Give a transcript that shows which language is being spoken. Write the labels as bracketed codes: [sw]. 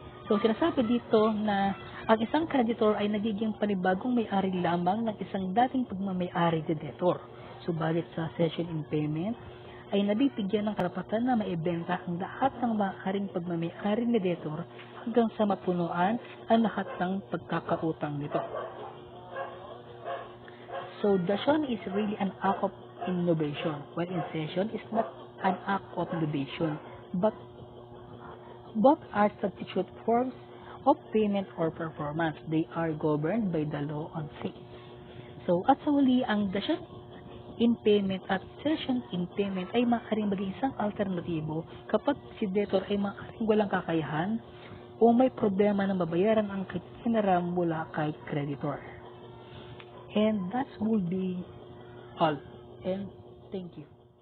[tl] So, sinasabi dito na ang isang creditor ay nagiging panibagong may-ari lamang ng isang dating pagmamayari ni debtor. Subalit sa cession in payment, ay nabibigyan ng karapatan na maibenta ang lahat ng maaaring pagmamayari ni debtor hanggang sa mapunuan ang lahat ng pagkakautang nito. [en] So, dasion is really an act of innovation, while in cession is not an act of innovation, but both are substitute forms of payment or performance. They are governed by the law on sales. [tl] So, at sa huli, ang dasion in payment at cession in payment ay maaaring maging isang alternatibo kapag si debtor ay maaaring walang kakayahan o may problema na mabayaran ang hiniram mula kay creditor. [en] And that will be all. And thank you.